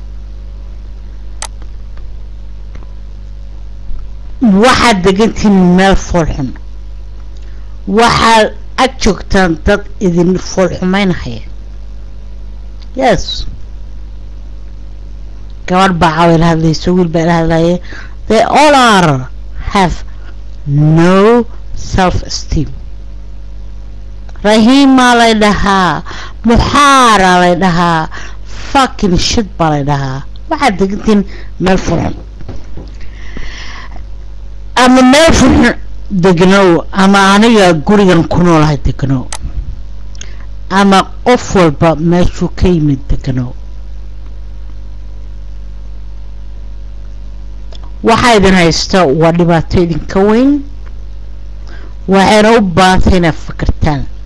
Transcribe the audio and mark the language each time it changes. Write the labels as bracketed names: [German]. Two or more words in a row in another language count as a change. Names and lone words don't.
[Somali] waxa degantiin meel foolxun waxa ag joogtaan dad idin foolxumaynaya yes gabadh baa caawil hadlayso wiil baa hadlaya [English] they all have no self-esteem [Somali] Rahima lay dhahaa Muhara lay dhahaa [English] fucking shit [Somali] baa lay dhahaa waxa degantiin meel foolxun ama meel foolxun degno ama aniga gurigan ku noolahay degno ama qof walba meeshuu ka yimid degno waxa idin haysta waa dhibaato idinka weyn waxayna u baahan inaad fikirtaan